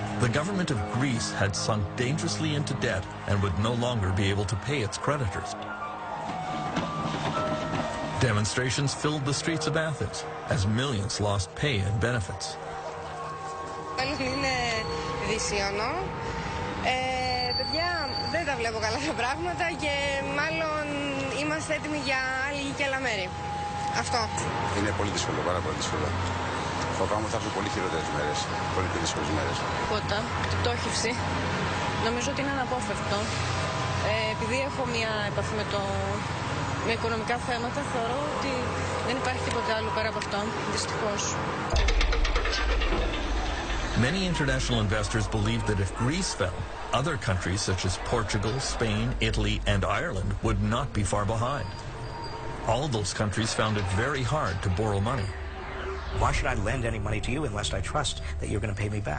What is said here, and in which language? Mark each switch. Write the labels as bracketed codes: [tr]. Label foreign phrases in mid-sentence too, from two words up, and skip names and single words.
[en] government of Greece had sunk dangerously into debt and would no longer be able to pay its creditors. Demonstrations filled the streets of Athens as millions lost pay and benefits. [el] Είναι δυσιωνό. Παιδιά, δεν τα βλέπω καλά τα πράγματα και μάλλον είμαστε έτοιμοι για άλλη και άλλα μέρη. Αυτό. Είναι πολύ δύσκολο, πάρα πολύ δύσκολο. Φοβάμαι ότι θα έρθουν πολύ χειρότερες μέρες, πολύ πιο δύσκολες μέρες. Τίποτα, την πτώχευση. Νομίζω ότι είναι αναπόφευκτο. Επειδή έχω μια επαφή με οικονομικά θέματα, θεωρώ ότι δεν υπάρχει τίποτα άλλο πέρα από αυτό, δυστυχώς. [en] Many international investors believed that if Greece fell, other countries such as Portugal, Spain, Italy, and Ireland would not be far behind. All those countries found it very hard to borrow money. Why should I lend any money to you unless I trust that you're going to pay me back?